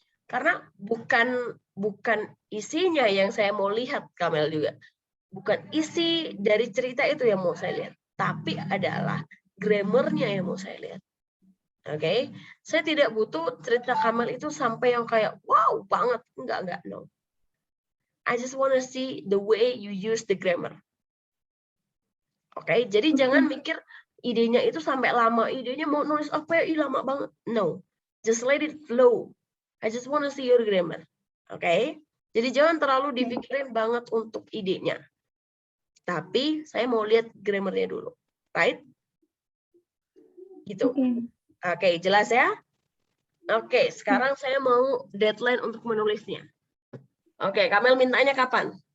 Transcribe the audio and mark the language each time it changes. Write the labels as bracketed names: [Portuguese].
[Indonesian] Karena bukan isinya yang saya mau lihat, Kamel juga. Bukan isi dari cerita itu yang mau saya lihat, tapi adalah grammarnya yang mau saya lihat. Oke, saya tidak butuh cerita Kamel itu sampai yang kayak wow banget, enggak, no. [English] I just want to see the way you use the grammar. [Indonesian] Oke, jadi jangan mikir idenya itu sampai lama, idenya mau nulis apa ya, lama banget. [English] No, just let it flow. I just want to see your grammar. [Indonesian] Oke, jadi jangan terlalu dipikirin banget untuk idenya. Tapi saya mau lihat grammarnya dulu, right? Gitu. Oke, jelas ya? Oke, sekarang saya mau deadline untuk menulisnya. Oke, Kamel mintanya kapan?